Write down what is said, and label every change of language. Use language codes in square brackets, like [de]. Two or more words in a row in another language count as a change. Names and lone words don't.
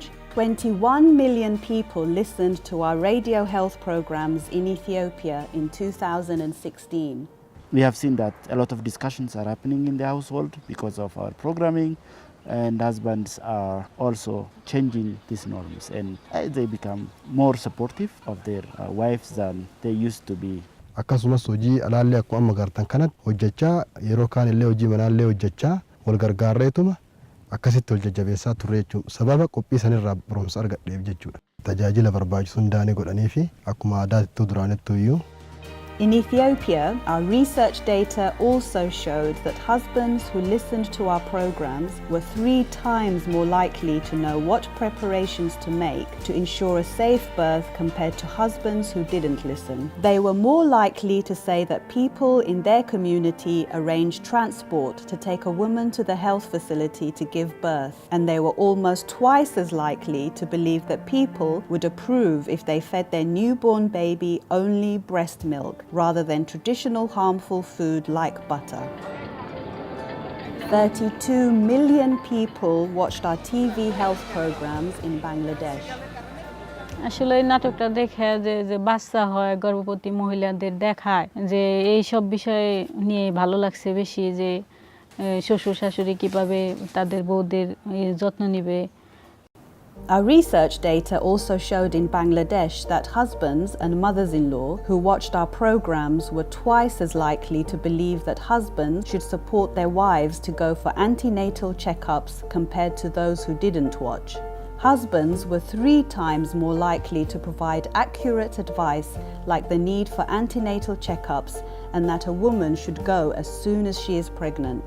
[en] 21 million people listened to our radio health programs in Ethiopia in 2016. We have seen that a lot of discussions are happening in the household because of our programming, and husbands are also changing these norms, and they become more supportive of their wives than they used to be. [om] akkasumas hojii alaallee akkuma amma gartan kanatti hojjechaa yeroo kaan illee hojii manaallee hojjechaa wal gargaarreetuma akkasitti wal jajjabeessaa turre jechuudha. Sababa qophii sanirraa barumsa argadheef jechuudha. Tajaajila barbaachisu hundaanii godhanii fi akkuma aadaatti duraanitti iyyuu. [en] In Ethiopia, our research data also showed that husbands who listened to our programs were 3 times more likely to know what preparations to make to ensure a safe birth compared to husbands who didn't listen. They were more likely to say that people in their community arranged transport to take a woman to the health facility to give birth, and they were almost twice as likely to believe that people would approve if they fed their newborn baby only breast milk rather than traditional harmful food like butter. 32 million people watched our TV health programs in Bangladesh. [bn] আসলে এই নাটকটা দেখে যে বাচ্চা হয় গর্ভবতী মহিলাদের দেখায় যে এই সব বিষয়ে নিয়ে ভালো লাগছে বেশি যে শ্বশুর শাশুড়ি কিভাবে তাদের বউদের যত্ন নেবে [en] Our research data also showed in Bangladesh that husbands and mothers-in-law who watched our programs were twice as likely to believe that husbands should support their wives to go for antenatal checkups compared to those who didn't watch. Husbands were 3 times more likely to provide accurate advice like the need for antenatal checkups and that a woman should go as soon as she is pregnant.